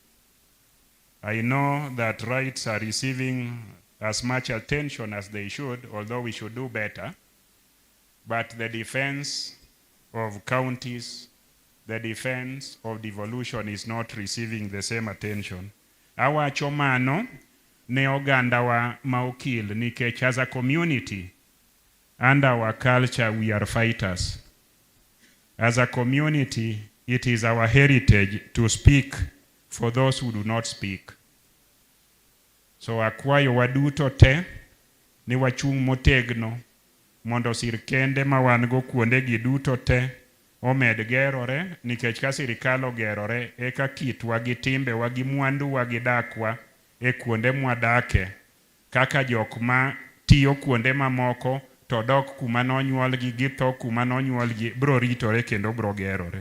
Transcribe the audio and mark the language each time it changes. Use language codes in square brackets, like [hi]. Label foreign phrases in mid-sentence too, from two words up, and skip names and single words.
[en] I know that rights are receiving as much attention as they should, although we should do better, but the defense of counties, the defense of devolution is not receiving the same attention. [luo] Awacho mano ne oganda wa maokil nikech [en] as a community and our culture we are fighters. As a community, it is our heritage to speak for those who do not speak. [luo] So akwayo waduto te ni wachung motegno mondo sirkende ma wan go kuonde gi duto te omed gerore, nikech ka sirikal ogerore eka kitwa gi timbe wa gi mwandu wa gi dakwa e kuonde mwadake kaka jok ma tiyo kuonde mamoko to dok kuma nonyuol gi githo kuma nonyuol gi bro ritore kendo bro gerore.